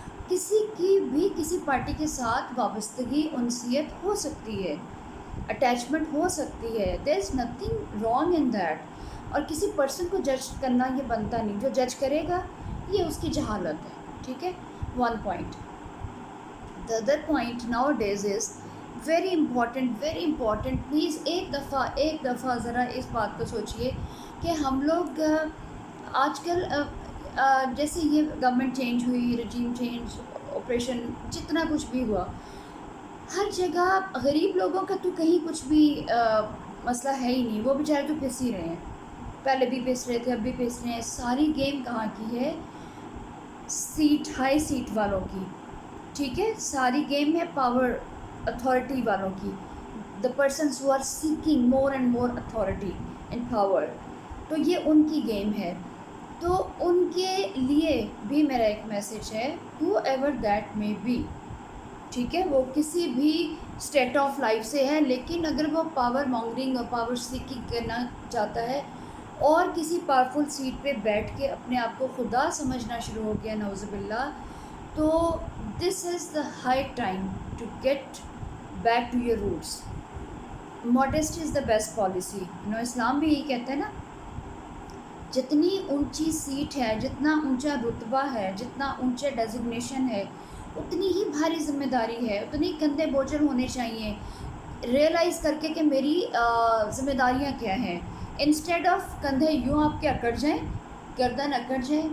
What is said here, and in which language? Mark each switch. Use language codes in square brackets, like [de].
[ur] کسی کی بھی کسی پارٹی کے ساتھ وابستگی، انسیت ہو سکتی ہے، اٹیچمنٹ ہو سکتی ہے. [en] There is nothing wrong in that. [ur] اور کسی پرسن کو جج کرنا یہ بنتا نہیں. جو جج کرے گا یہ اس کی جہالت ہے. ٹھیک ہے؟ 1 point. [en] The other point nowadays is very important. [ur] Please ایک دفعہ ذرا اس بات کو سوچئے کہ ہم لوگ آج کل جیسے یہ گورنمنٹ چینج ہوئی، رجیم چینج، آپریشن، جتنا کچھ بھی ہوا، ہر جگہ غریب لوگوں کا تو کہیں کچھ بھی مسئلہ ہے ہی نہیں. وہ بیچارے تو پس ہی رہے ہیں. پہلے بھی پس رہے تھے، اب بھی پس رہے ہیں. ساری گیم کہاں کی ہے؟ ہائی سیٹ والوں کی. ٹھیک ہے؟ ساری گیم ہے پاور اتھارٹی والوں کی. [en] The persons who are seeking more and more authority and power. [ur] تو یہ ان کی گیم ہے. تو ان کے لیے بھی میرا ایک میسیج ہے، [en] However that may be. [ur] ٹھیک ہے؟ وہ کسی بھی اسٹیٹ آف لائف سے ہے، لیکن اگر وہ پاور مانگرنگ اور پاور سیکنگ کرنا چاہتا ہے اور کسی پاورفل سیٹ پہ بیٹھ کے اپنے آپ کو خدا سمجھنا شروع ہو گیا، نعوذ باللہ، تو [en] This is the high time to get back to your roots. Modesty is the best policy. [ur] اسلام بھی یہی کہتا ہے نا، جتنی اونچی سیٹ ہے، جتنا اونچا رتبہ ہے، جتنا اونچا ڈیزگنیشن ہے، اتنی ہی بھاری ذمہ داری ہے، اتنی کندھے بوجھل ہونے چاہیے. ریئلائز کر کے کہ میری ذمہ داریاں کیا ہیں، انسٹیڈ آف کندھے یوں آپ کے اکڑ جائیں، گردن اکڑ جائے.